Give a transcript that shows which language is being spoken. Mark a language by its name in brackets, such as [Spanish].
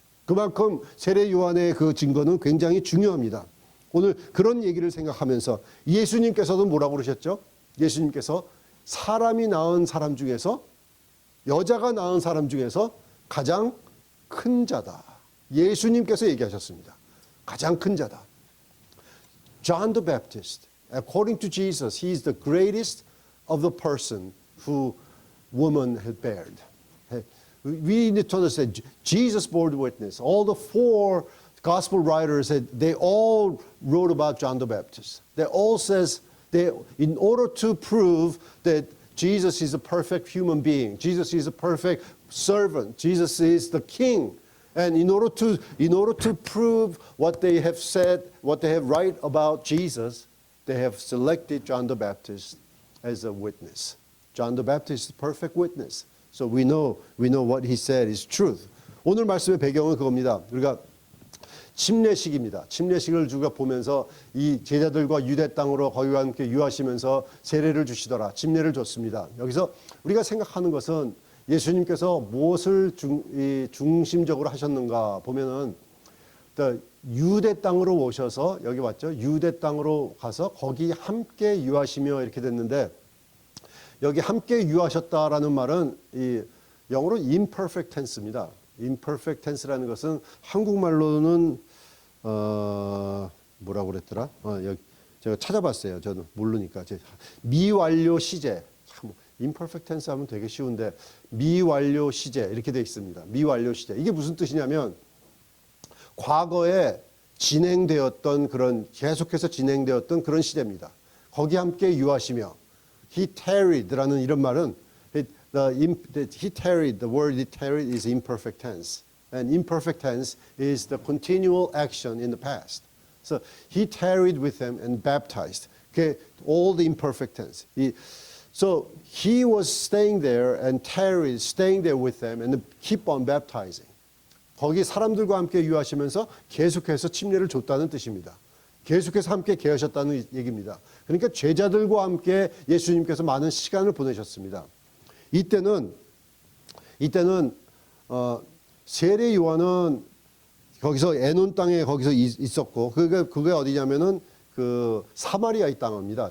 [Korean] 그만큼 세례 요한의 그 증거는 굉장히 중요합니다. 오늘 그런 얘기를 생각하면서 예수님께서도 뭐라고 그러셨죠? 예수님께서 사람이 낳은 사람 중에서, 여자가 낳은 사람 중에서 가장 큰 자다. 예수님께서 얘기하셨습니다. 가장 큰 자다. [English] John the Baptist, according to Jesus, he is the greatest of the person who woman had bared. We need to understand, Jesus bore witness. All the four gospel writers, they all wrote about John the Baptist. They all says, in order to prove that Jesus is a perfect human being, Jesus is a perfect servant, Jesus is the king. And in order to prove what they have said, what they have right about Jesus, they have selected John the Baptist as a witness. John the Baptist is a perfect witness. So we know what he said is truth. [Korean] 오늘 말씀의 배경은 그겁니다. 우리가 침례식입니다. 침례식을 우리가 보면서 이 제자들과 유대 땅으로 거기와 함께 유하시면서 세례를 주시더라. 침례를 줬습니다. 여기서 우리가 생각하는 것은 예수님께서 무엇을 중심적으로 하셨는가 보면은 유대 땅으로 오셔서 여기 왔죠. 유대 땅으로 가서 거기 함께 유하시며 이렇게 됐는데, 여기 함께 유하셨다라는 말은 이 영어로 imperfect tense입니다. imperfect tense라는 것은 한국말로는 뭐라고 그랬더라? 여기 제가 찾아봤어요. 저는 모르니까. 미완료 시제. imperfect tense 하면 되게 쉬운데 미완료 시제 이렇게 되어 있습니다. 미완료 시제. 이게 무슨 뜻이냐면 과거에 진행되었던 그런, 계속해서 진행되었던 그런 시대입니다. 거기 함께 유하시며, [English] he tarried라는 [Korean] 이런 말은 [English] he tarried, the word he tarried is imperfect tense. And imperfect tense is the continual action in the past. So he tarried with them and baptized. Okay, all the imperfect tense. So he was staying there and tarried, staying there with them and keep on baptizing. [Korean] 거기 사람들과 함께 유하시면서 계속해서 침례를 줬다는 뜻입니다. 계속해서 함께 계하셨다는 얘기입니다. 그러니까 제자들과 함께 예수님께서 많은 시간을 보내셨습니다. 이때는 세례 요한은 거기서 에논 땅에 거기서 있었고, 그게 어디냐면은 그 사마리아의 땅입니다.